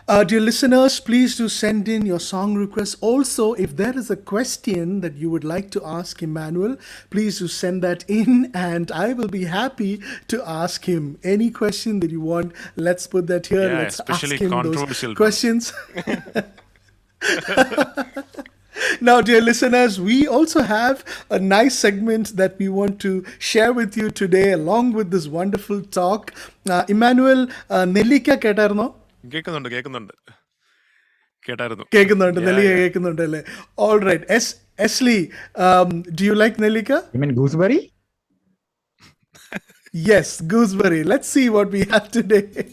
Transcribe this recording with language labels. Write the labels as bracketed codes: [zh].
[en] Dear listeners, please do send in your song requests. Also, if there is a question that you would like to ask Emmanuel, please do send that in, and I will be happy to ask him any question that you want. Let's put that here. Yeah, let's especially ask him those controversial questions. Now, dear listeners, we also have a nice segment that we want to share with you today, along with this wonderful talk. [ml] Emmanuel, നെല്ലിക്ക കേട്ടായിരുന്നോ? കേൾക്കുന്നുണ്ട്. കേട്ടായിരുന്നു. കേൾക്കുന്നുണ്ട്, നെല്ലിക്ക കേൾക്കുന്നുണ്ട് അല്ലേ? [en] All right. Esli, do you like nellikka? You mean gooseberry? Yes, gooseberry. Let's see what we have today.